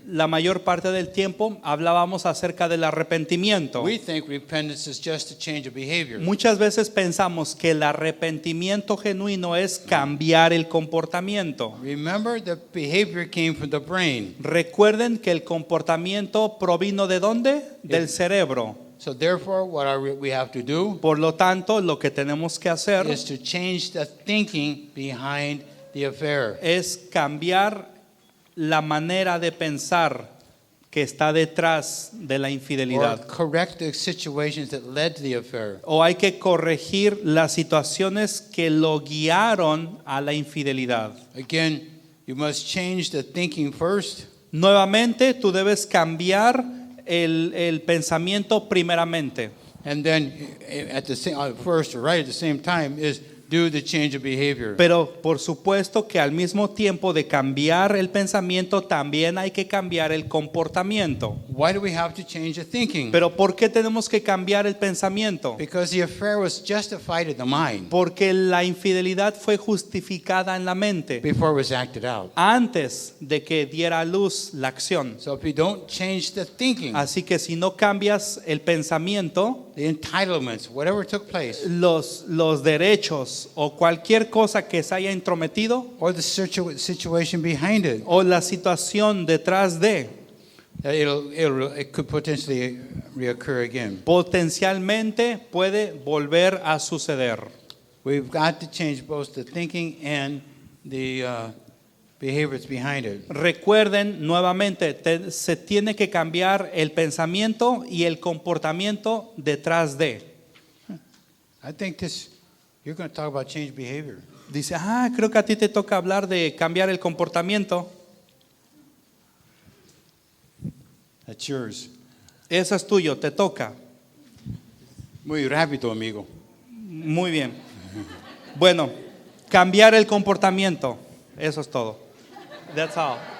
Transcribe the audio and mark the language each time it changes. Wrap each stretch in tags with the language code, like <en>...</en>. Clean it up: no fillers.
<es>La mayor parte del tiempo hablábamos acerca del arrepentimiento.</es> <en>We think repentance is just a change of behavior.</en> <es>Muchas veces pensamos que el arrepentimiento genuino es cambiar el comportamiento.</es> <en>Remember, the behavior came from the brain.</en> <es>Recuerden que el comportamiento provino ¿de dónde? Del cerebro.</es> <en>So therefore, what we have to do</en> <es>Por lo tanto, lo que tenemos que hacer</es> <en>is to change the thinking behind the affair.</en> <es>es cambiar la manera de pensar que está detrás de la</es> <en>Or</en> <es>infidelidad.</es> <en>correct the situations that led to the affair.</en> <es>O hay que corregir las situaciones que lo guiaron a la infidelidad.</es> <en>Again, you must change the thinking first,</en> <es>Nuevamente, tú debes cambiar el pensamiento primeramente.</es> <en>and then at the same first or right at the same time is do the change of behavior.</en> <es>Pero por supuesto que al mismo tiempo de cambiar el pensamiento, también hay que cambiar el comportamiento.</es> <en>Why do we have to change the thinking?</en> <es>Pero ¿por qué tenemos que cambiar el pensamiento?</es> <en>Because the affair was justified in the mind</en> <es>Porque la infidelidad fue justificada en la mente</es> <en>before it was acted out.</en> <es>antes de que diera a luz la acción.</es> <en>So if you don't change the thinking,</en> <es>Así que si no cambias el pensamiento,</es> <en>the entitlements, whatever took place,</en> <es>los derechos o cualquier cosa que se haya intrometido</es> <en>or the situation behind it,</en> <es>o la situación detrás de,</es> <en>it could potentially reoccur again.</en> <es>potencialmente puede volver a suceder.</es> <en>We've got to change both the thinking and the behaviors behind it.</en> <es>Recuerden nuevamente, se tiene que cambiar el pensamiento y el comportamiento detrás de.</es> <en>I think you're going to talk about change behavior.</en> <es>Dice, creo que a ti te toca hablar de cambiar el comportamiento.</es> <en>That's yours.</en> <es>Eso es tuyo, te toca. Muy rápido, amigo. Muy bien. Bueno, cambiar el comportamiento. Eso es todo.</es> <en>That's all.</en>